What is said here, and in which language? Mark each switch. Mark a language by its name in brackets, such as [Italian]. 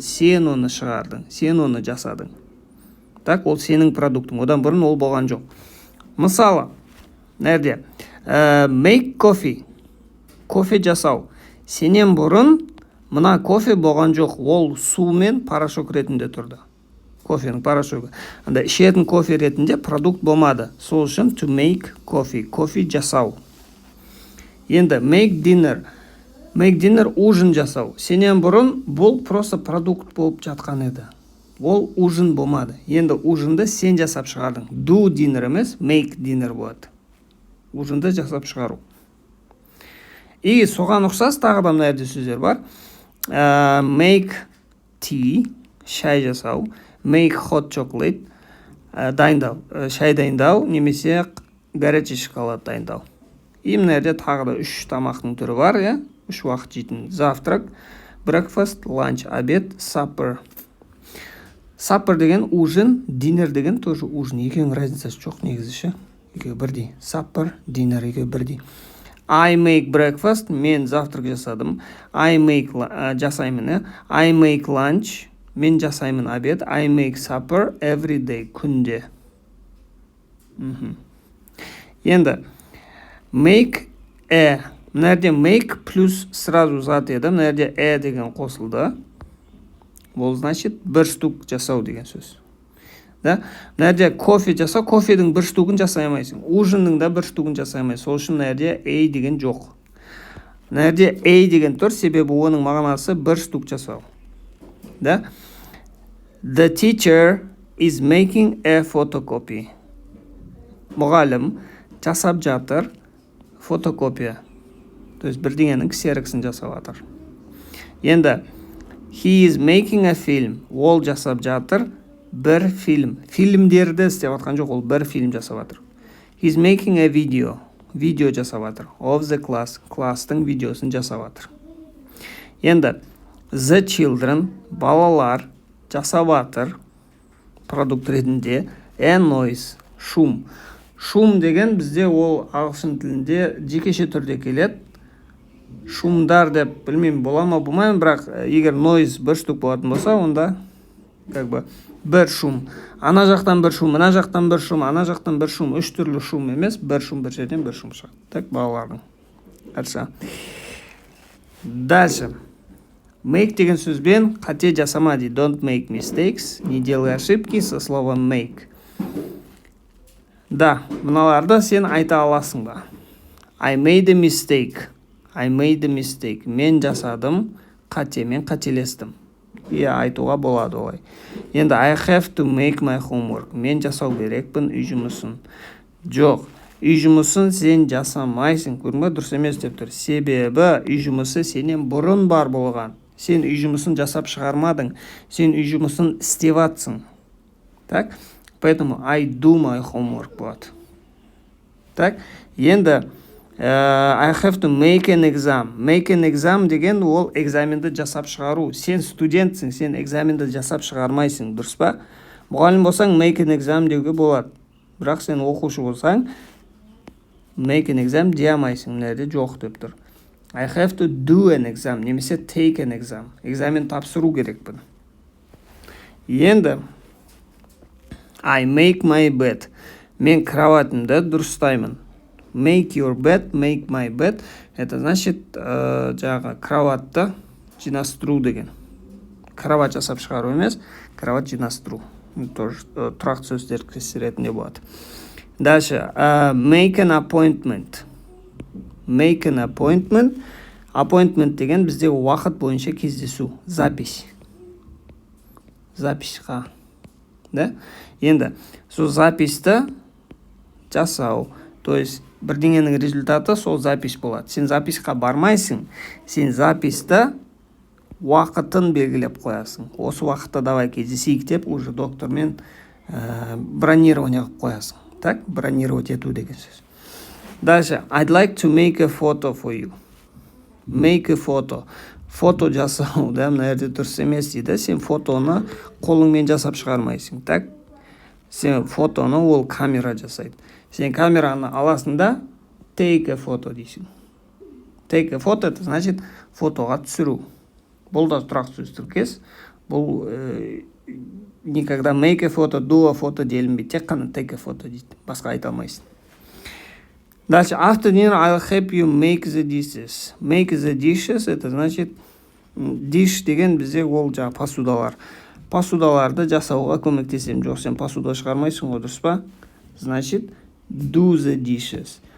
[Kazakh] Сен оны шығардың, сен оны жасадың. Так, ол сенің продуктың. Одан бұрын ол болған жоқ. Мысалы, нәрде? [English] Make coffee. [Kazakh] Кофе жасау. Сенен бұрын мына кофе болған жоқ. Ол су мен порошок ретінде тұрды. Кофенің порошогы. Анда ішетін кофе ретінде продукт болмады. Сол үшін [English] to make coffee. [Kazakh] Кофе жасау. Енді [English] make dinner. Make dinner [Kazakh] ужин жасау. Сенен бұрын бұл просто продукт болып жатқан еді. Ол ужин болмады. Енді ужинды сен жасап шығардың. [English] Do dinner [Kazakh] емес, [English] make dinner болады. [Kazakh] Ужинды жасап шығару. И соған ұқсас тағы да мына жерде сөздер бар. [English] Make tea, [Kazakh] шай жасау. [English] Make hot chocolate, [Kazakh] дайындау, шай дайындау, немесе [Russian] горячий шоколад [Kazakh] дайындау. И мына жерде тағы да 3 тамақтың түрі бар, иә? 3 уақыт жейтін. [Russian] Завтрак, [English] breakfast, lunch, [Russian] обед, [English] supper. [Kazakh] Supper деген ужин, dinner деген тоже ужин. Екеуінің разницасы жоқ негізі ше. Екеуі бірдей. [English] Supper, dinner [Kazakh] екеуі бірдей. [English] I make breakfast, [Kazakh] мен завтрак жасадым. [English] I make жасаймын, I make lunch, [Kazakh] мен жасаймын обед. [English] I make supper every day, [Kazakh] күнде. Енді make мына жерде make плюс сразу зат еді. Мына жерде деген қосылды. Ол значит бір штук жасау деген сөз. Да? Мына жерде кофе жасау, кофедің бір штугын жасай алмайсың. Ужинның да бір штугын жасай алмайсың. Сол үшін мына жерде деген жоқ. Мына жерде деген тұр, себебі оның мағынасы бір штук жасау. [Russian] Да? [English] The teacher is making a photocopy. [Kazakh] Мұғалім жасап жатыр фотокопия. То есть бірдеңенің ксероксын жасап жатыр. [English] Енді he is making a film. [Kazakh] Ол жасап жатыр бір фильм. Фильмдерді істеп жатқан жоқ, ол бір фильм жасап жатыр. [English] He is making a video. [Kazakh] Видео жасап жатыр. [English] Of the class. [Kazakh] Кластың видеосын жасап жатыр. Енді [English] the children, [Kazakh] балалар жасап жатыр продукт ретінде [English] a noise, [Kazakh] шум. Шум деген бізде ол ағылшын тілінде жекеше түрде келеді. Шумдар деп білмеймін бола ма болмаймын, бірақ егер noise бір штук болатын болса, онда как бы бір шум. Ана жақтан бір шум, мына жақтан бір шум, ана жақтан бір шум. 3 түрлі шум емес, бір шум, бір жерден бір шум шығады. [Russian] Так, [Kazakh] балалардың. [Russian] Хорошо. Дальше. [Kazakh] Make деген сөзбен қате жасама дейді. [English] Don't make mistakes. [Russian] Не делай ошибки со словом make. [Kazakh] Да, мыналарды сен айта аласың ба? [English] I made a mistake. I made a mistake. [Kazakh] Мен жасадым, қате, мен қателестім. Айтуға болады олай. Енді [English] I have to make my homework. [Kazakh] Мен жасау керекпін үй жұмысын. Жоқ, үй жұмысын сен жасамайсың. Көрме, дұрыс емес деп тұр. Себебі үй жұмысы сенен бұрын бар болған. Сен үй жұмысын жасап шығармадың. Сен үй жұмысын істеп жатсың. [Russian] Так? Поэтому [English] I do my homework болады. [Russian] Так? [English] Енді I have to make an exam. Make an exam [Kazakh] деген ол экзаменді жасап шығару. Сен студентсің, сен экзаменді жасап шығармайсың, дұрыс па? Мұғалім болсаң [English] make an exam [Kazakh] деуге болады. Бірақ сен оқушы болсаң make an exam дей алмайсың, мына жерде жоқ деп тұр. [English] I have to do an exam, [Kazakh] немесе [English] take an exam. [Kazakh] Экзамен тапсыру керекпін. Енді [English] I make my bed. [Kazakh] Мен кроватымды дұрыстаймын. [English] Make your bed, make my bed. [Russian] Это значит, [Kazakh] жаңағы кроватты жинастыру деген. Кровать жасап шығару емес, кровать жинастыру. Тоже тұрақты сөз тіркесі ретінде болады. [Russian] Дальше, [English] make an appointment. Make an appointment. [Kazakh] Appointment деген біздегі уақыт бойынша кездесу. [Russian] Запись. Записьқа. Да? [Kazakh] Енді, сол записьті жасау. То есть, бірдеңенің результаты сол запись болады. Сен записьқа бармайсың. Сен записьті уақытын белгілеп қоясың. Осы уақытта [Russian] давай [Kazakh] кездесейік деп, уже доктормен бронирование қылып қоясың. Так, бронировать ету деген сөз. [Russian] Дальше, [English] I'd like to make a photo for you. Make a photo. [Kazakh] Фото жасау, да, мына жерде дұрыс емес дейді. Сен фотоны қолыңмен жасап шығармайсың. Так, сен фотоны ол камера жасайды. Сен камераны аласың да, [English] take a photo [Kazakh] дейсің. [English] Take a photo, [Russian] это значит [Kazakh] фотоға түсіру. Бұл да тұрақты сөз тіркес. Бұл никогда [English] make a photo, do a photo [Kazakh] делінбейді. Тек қана [English] take a photo [Kazakh] дейді. Басқа айта алмайсың. [Russian] Дальше, [English] after dinner, I'll help you make the dishes. Make the dishes, [Russian] это значит, [Kazakh] dish деген бізде ол жаңа посудалар. Посудаларды жасауға көмектесем. Жоқ, сен посуда шығармайсың ғой, дұрыс па? [Russian] Значит, [English] do the dishes.